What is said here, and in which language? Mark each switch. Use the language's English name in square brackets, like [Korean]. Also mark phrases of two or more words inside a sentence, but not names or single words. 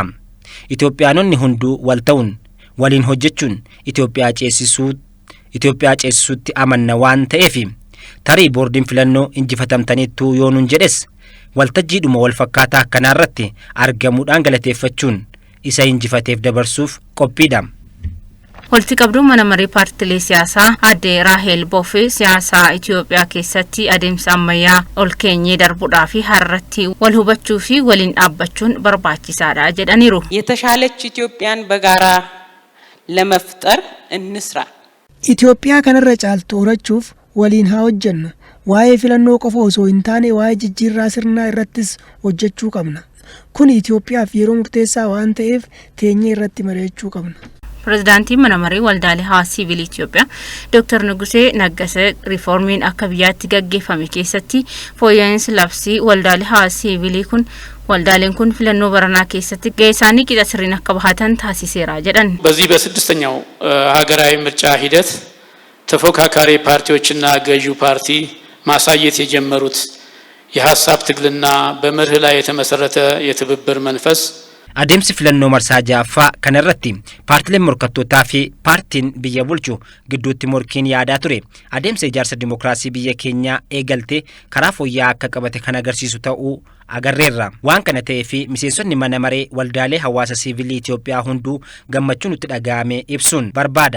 [Oromo] Itoophiyaanonni hunduu wal ta'uun waliin hojjechuun Itoophiyaa ceesisuutti amanna waan ta'eef tarii boordiin filannoo injifatamtaniittu yoo nun jedhes waltajjiidhuma wal fakkaataa akkanaarratti argamuudhaan galateeffachuun isa injifateef dabarsuuf qophiidha. Walitti qabduu mana maree paartilee siyaasaa adde Raahel Boofee siyaasaa Itoophiyaa keessatti adeemsa ammayyaa ol keenyee darbuudhaa fi har'atti wal hubachuu fi waliin dhaabbachuun barbaachisaadha jedhaniiru. [Amharic] የተሻለች ኢትዮጵያን በጋራ ለመፍጠር እንስራ. [Oromo] Itoophiyaa kanarra caaltu horachuuf waliin haa hojjennu. Waa'ee filannoo qofa osoo hin taane waa'ee jijjiirraa sirnaa irrattis hojjechuu qabna. Kun Itoophiyaaf yeroo murteessaa waan ta'eef teenyee irratti mari'achuu qabna. Pirezidaantiin mana maree waldaalee hawaasa siviilii Itoophiyaa Dr. Nugusee Naggasee riiformiin akka biyyaatti gaggeeffame keessatti fooyya'insi labsii waldaalee hawaasa siviilii kun waldaaleen kun filannoo baranaa keessatti gahee isaanii qixa sirriin akka bahatan taasiseera jedhan. [Amharic] በዚህ በስድስተኛው ሀገራዊ ምርጫ ሂደት ተፎካካሪ ፓርቲዎችና ገዢው ፓርቲ ማሳየት የጀመሩት የሐሳብ ትግልና በመርህ ላይ የተመሰረተ የትብብር መንፈስ [Oromo] Adeemsi filannoo marsaa ja'affaa kanarratti paartileen morkattootaa fi paartiin biyya bulchu gidduutti morkiin yaadaa ture. Adeemsa ijaarsa dimookiraasii biyya keenyaa eegalte karaa fooyya'aa akka qabate kan agarsiisu ta'uu agarreerra. Waan kana ta'ee fi miseensonni mana maree waldaalee hawaasa siviilii Itoophiyaa hunduu gammachuun itti dhaga'ame ibsuun barbaada.